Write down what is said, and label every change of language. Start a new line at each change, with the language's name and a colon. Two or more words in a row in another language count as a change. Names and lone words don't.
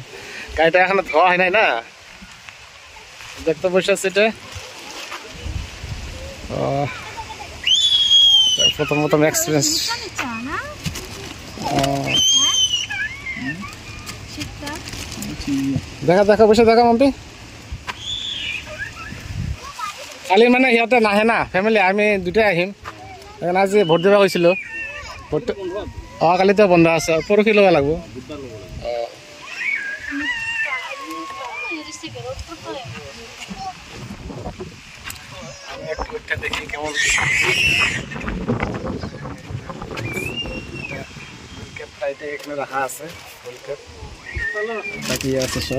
Bangla: গাড়িটা এখনো ধোয়া হয় নাই না, দেখতে বসে আছে এটা। প্রথম এক্সপিরিয়েন্স। দেখা বসে দেখা মাম্পি।
Assamese: কালি মানে সিহঁতে নাহে না ফেমিলি, আমি দুটাই আহিম। সেইকাৰণে আজি ভোট দিব গৈছিলোঁ। ভোট কালিতো বন্ধ আছে, পৰহি ল'ব লাগিব।
Bangla: দেখি কেমন এখানে রাখা আছে, বাকি আছে সব।